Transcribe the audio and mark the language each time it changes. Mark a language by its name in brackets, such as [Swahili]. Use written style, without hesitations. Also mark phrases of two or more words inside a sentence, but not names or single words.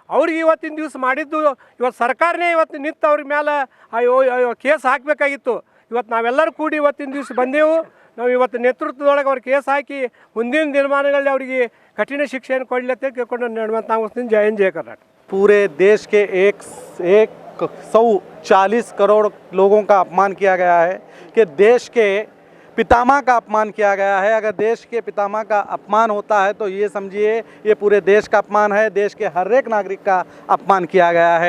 [Kannada] ಅವ್ರಿಗೆ ಇವತ್ತಿನ ದಿವಸ ಮಾಡಿದ್ದು ಇವತ್ತು ಸರ್ಕಾರನೇ ಇವತ್ತು ನಿಂತು ಅವ್ರ ಮೇಲೆ ಕೇಸ್ ಹಾಕಬೇಕಾಗಿತ್ತು. ಇವತ್ತು ನಾವೆಲ್ಲರೂ ಕೂಡಿ ಇವತ್ತಿನ ದಿವಸ ಬಂದೆವು. ನಾವು ಇವತ್ತು ನೇತೃತ್ವದೊಳಗೆ ಅವ್ರಿಗೆ ಕೇಸ್ ಹಾಕಿ ಮುಂದಿನ ದಿನಮಾನಗಳಲ್ಲಿ ಅವರಿಗೆ ಕಠಿಣ ಶಿಕ್ಷೆಯನ್ನು ಕೊಡಲಿ ಅಂತ ಕೇಳ್ಕೊಂಡು ನಡೆಯುವಂಥ ನಾವು ಜೈ ಹಿಂದ್ ಜೈ ಕರ್ನಾಟಕ. [Hindi] पूरे देश के 140 करोड़ लोगों का अपमान किया गया है कि देश के पितामह का अपमान किया गया है। अगर देश के पितामह का अपमान होता है तो ये समझिए ये पूरे देश का अपमान है, देश के हर एक नागरिक का अपमान किया गया है।